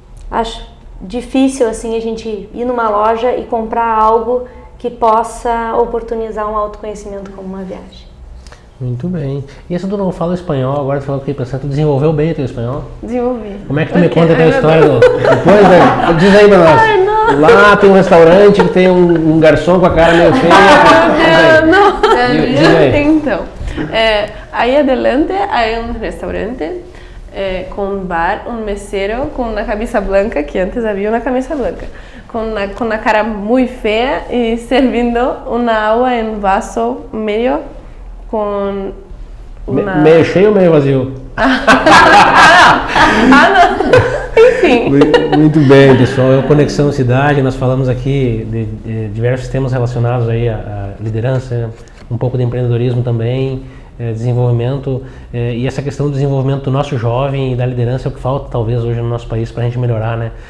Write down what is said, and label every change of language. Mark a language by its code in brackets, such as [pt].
[pt] Acho difícil assim a gente ir numa loja e comprar algo que possa oportunizar um autoconhecimento como uma viagem. Muito bem. E essa tu não fala espanhol, agora tu falou que tu desenvolveu bem o teu espanhol? Desenvolvi. Como é que tu me conta a tua história? Depois, né? Diz aí pra nós. Ai, não. Lá tem um restaurante que tem um garçom com a cara meio feia. Não. Diz aí. Então, aí [es] adelante hay un restaurante con un bar, un mesero con una camisa blanca, que antes había una camisa blanca, con una cara muy fea y servindo una agua en vaso medio [pt] com uma... Meio cheio ou meio vazio? Não. Enfim. Muito bem, pessoal. É o Conexão Cidade. Nós falamos aqui de diversos temas relacionados aí à liderança, um pouco de empreendedorismo também. desenvolvimento, e essa questão do desenvolvimento do nosso jovem e da liderança é o que falta talvez hoje no nosso país para a gente melhorar, né?